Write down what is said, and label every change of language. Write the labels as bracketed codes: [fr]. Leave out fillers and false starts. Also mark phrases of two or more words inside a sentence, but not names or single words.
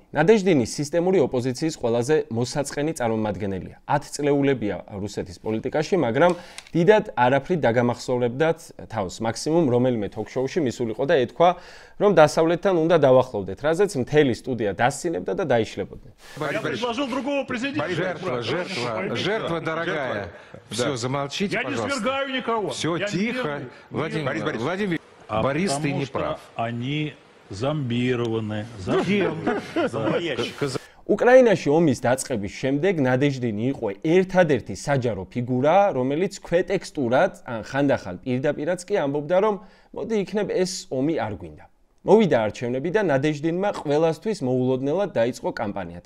[ka] ნადეჟდინი სისტემური ოპოზიციის ყველაზე მოსაწყენი წარმომადგენელია. 10 წლეულებია რუსეთის პოლიტიკაში, მაგრამ დიდად არაფრით დაგამახსოვრებდათ თავს. მაქსიმუმ რომელიმე თოქ-შოუში მისულიყო და ეთქვა, რომ დასავლეთთან უნდა დავახლოვდეთ, რაზეც მთელი სტუდია დასცინებდა და დაიშლებოდნენ. [ru] Жертва дорогая. Все, замолчите, пожалуйста. свергаю никого. Все, тихо. Владимир, Борис, ты не прав. Они зомбированы. Зачем? [ka] უკრაინაში ომის დაწყების შემდეგ ნადეჟდინი იყო ერთადერთი საჯარო ფიგურა, რომელიც ქვეტექსტურად ან ხანდახან პირდაპირაც კი ამბობდა, რომ მოდი იქნებ ეს ომი არ გვინდა. მოვიდა არჩევნები და ნადეჟდინმა ყველასთვის მოულოდნელად დაიწყო კამპანია.